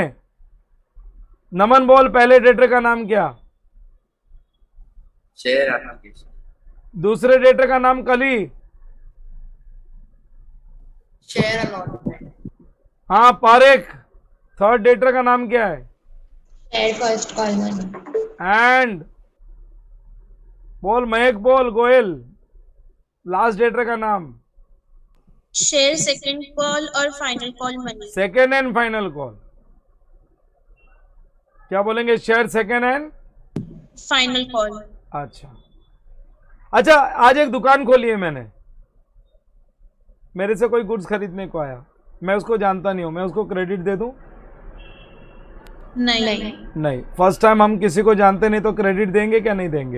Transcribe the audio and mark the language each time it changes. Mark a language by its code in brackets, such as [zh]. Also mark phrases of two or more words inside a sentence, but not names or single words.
[hi] नमन बोल, पहले डेटर का नाम क्या? [en] share application. [hi] दूसरे डेटर का नाम कली? [en] share allotment. [hi] हाँ पारेख, [en] third debtor [hi] का नाम क्या है? [en] Share first call money. [hi] एंड बोल महक, बोल गोयल, [en] last debtor [hi] का नाम। [en] Share second call or final call money. second and final call. [hi] क्या बोलेंगे? [en] share second and. Final call. [hi] अच्छा अच्छा, आज एक दुकान खोली है मैंने, मेरे से कोई गुड्स खरीदने को आया, मैं उसको जानता नहीं हूं, मैं उसको क्रेडिट दे दूं? नहीं. नहीं। [en] first time [hi] हम किसी को जानते नहीं तो क्रेडिट देंगे क्या नहीं देंगे?